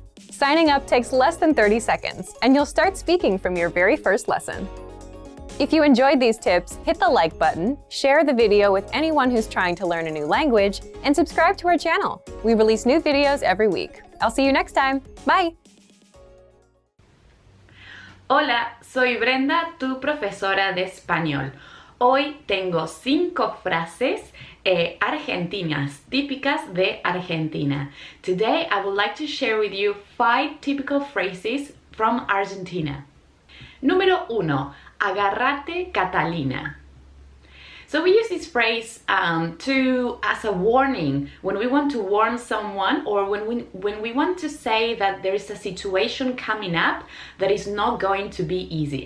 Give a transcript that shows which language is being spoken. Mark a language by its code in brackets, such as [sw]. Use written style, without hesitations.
[en] Signing up takes less than 30 seconds, and you'll start speaking from your very first lesson. If you enjoyed these tips, hit the like button, share the video with anyone who's trying to learn a new language, and subscribe to our channel. We release new videos every week. I'll see you next time. Bye! [es] Hola, soy Brenda, tu profesora de español. Hoy tengo 5 frases argentinas, típicas de Argentina. [en] Today I would like to share with you 5 typical phrases from Argentina. [es] Número 1. Agárrate, Catalina. [en] So we use this phrase as a warning when we want to warn someone, or when we want to say that there is a situation coming up that is not going to be easy.